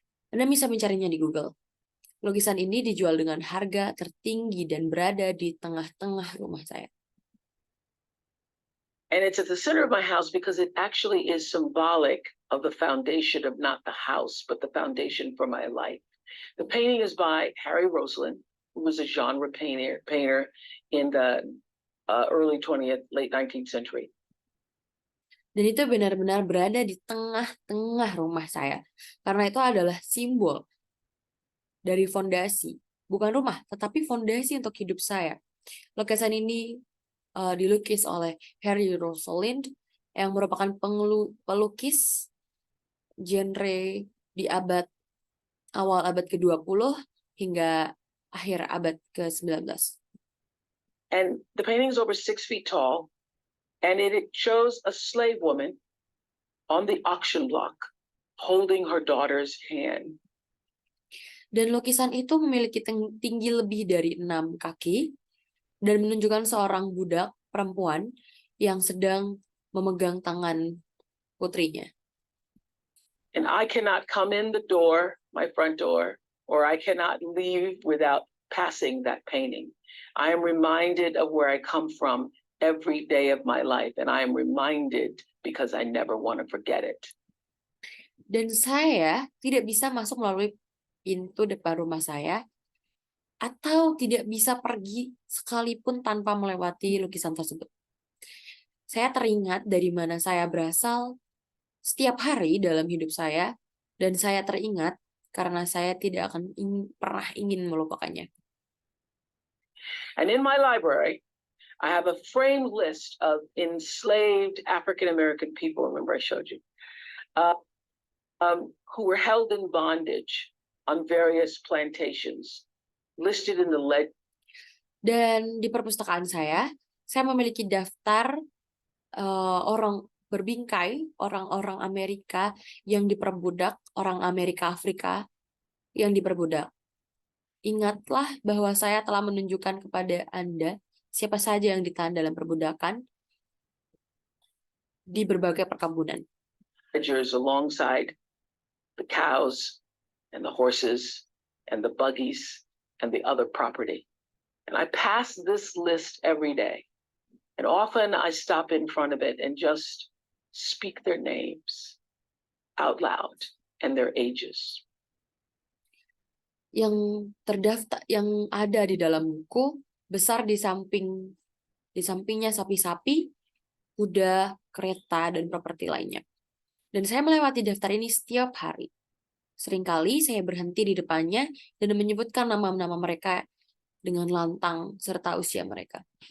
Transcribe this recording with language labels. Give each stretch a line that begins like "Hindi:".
Indonesian: Anda bisa mencarinya di Google. Lukisan ini dijual dengan harga tertinggi dan berada di tengah-tengah rumah saya.
English: And it's at the center of my house because it actually is symbolic of the foundation of not the house, but the foundation for my life. The painting is by Harry Rosalind, who was a genre painter in the early 20th, late 19th century.
Indonesian: Dan itu benar-benar berada di tengah-tengah rumah saya. Karena itu adalah simbol dari fondasi. Bukan rumah, tetapi fondasi untuk hidup saya. Lukisan ini dilukis oleh Harry Rosalind yang merupakan pelukis genre di awal abad ke-20 hingga akhir abad ke-19.
English: And the painting is over 6 feet tall, and it shows a slave woman on the auction block holding her daughter's hand.
Indonesian: Dan lukisan itu memiliki tinggi lebih dari 6 kaki dan menunjukkan seorang budak perempuan yang sedang memegang tangan putrinya.
English: And I cannot come in the door, my front door, or I cannot leave without passing that painting. I am reminded of where I come from every day of my life, and I am reminded because I never want to forget it.
Indonesian: Dan saya tidak bisa masuk melalui pintu depan rumah saya, atau tidak bisa pergi sekalipun tanpa melewati lukisan tersebut. Saya teringat dari mana saya berasal setiap hari dalam hidup saya, dan saya teringat karena saya tidak akan pernah ingin melupakannya.
English: And in my library, I have a framed list of enslaved African American people, remember I showed you, who were held in bondage on various plantations, listed in the
Indonesian: Dan di perpustakaan saya memiliki daftar orang berbingkai, orang-orang Amerika yang diperbudak, orang Amerika Afrika yang diperbudak. Ingatlah bahwa saya telah menunjukkan kepada Anda siapa saja yang ditahan dalam perbudakan di berbagai perkebunan.
English: alongside the cows and the horses and the buggies and the other property. And I pass this list every day. And often I stop in front of it and just speak their names out loud and their ages.
Indonesian: Yang terdaftar, yang ada di dalam buku besar di sampingnya sapi-sapi, kuda, kereta, dan properti lainnya. Dan saya melewati daftar ini setiap hari. Seringkali saya berhenti di depannya dan menyebutkan nama-nama mereka dengan lantang serta usia mereka.